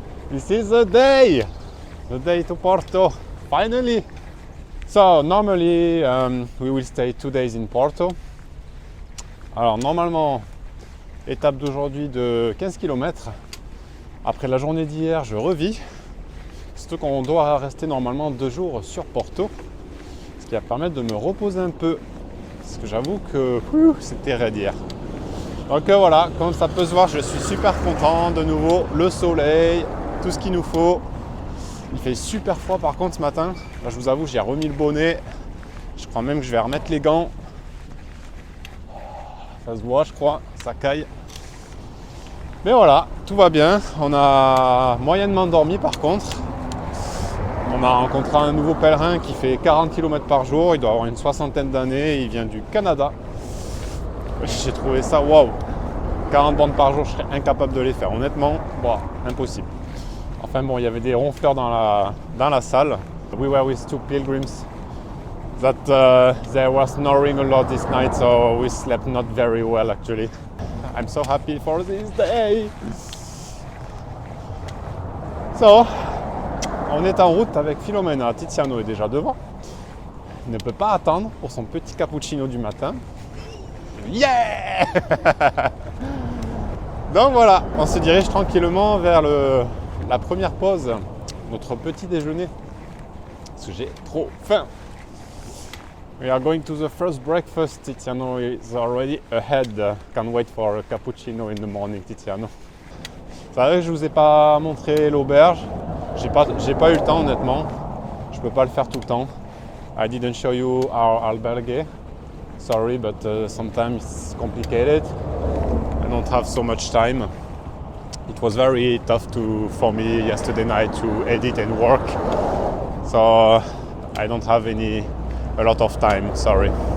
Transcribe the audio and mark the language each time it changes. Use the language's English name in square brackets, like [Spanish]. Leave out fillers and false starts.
[English] This is the day to Porto, finally. So normally we will stay 2 days in Porto. [French] Alors normalement, étape d'aujourd'hui de 15 km. Après la journée d'hier, je revis. Surtout qu'on doit rester normalement 2 jours sur Porto, ce qui va permettre de me reposer un peu. Parce que j'avoue que c'était raide hier. Donc voilà, comme ça peut se voir, je suis super content. De nouveau, le soleil, tout ce qu'il nous faut. Il fait super froid par contre ce matin. Là, je vous avoue, j'ai remis le bonnet. Je crois même que je vais remettre les gants. Ça se voit, je crois, ça caille. Mais voilà, tout va bien. On a moyennement dormi par contre. On a rencontré un nouveau pèlerin qui fait 40 km par jour, il doit avoir une 60aine d'années, il vient du Canada. J'ai trouvé ça waouh. 40 bandes par jour, je serais incapable de les faire. Honnêtement, impossible. Enfin bon, il y avait des ronfleurs dans la salle. [English] We were with 2 pilgrims that they were snoring a lot this night, so we slept not very well actually. I'm so happy for this day. [French] So, on est en route avec Philomena. Tiziano est déjà devant. Il ne peut pas attendre pour son petit cappuccino du matin. [English] Yeah! [French] Donc voilà, on se dirige tranquillement vers la première pause, notre petit déjeuner. Parce que j'ai trop faim. [English] We are going to the first breakfast. Tiziano is already ahead. Can't wait for a cappuccino in the morning, Tiziano. [French] C'est vrai que je vous ai pas montré l'auberge. J'ai pas eu le temps honnêtement. Je peux pas le faire tout le temps. [English] I didn't show you our albergue. Sorry, but sometimes it's complicated. I don't have so much time. It was very tough for me yesterday night to edit and work. So I don't have a lot of time, sorry.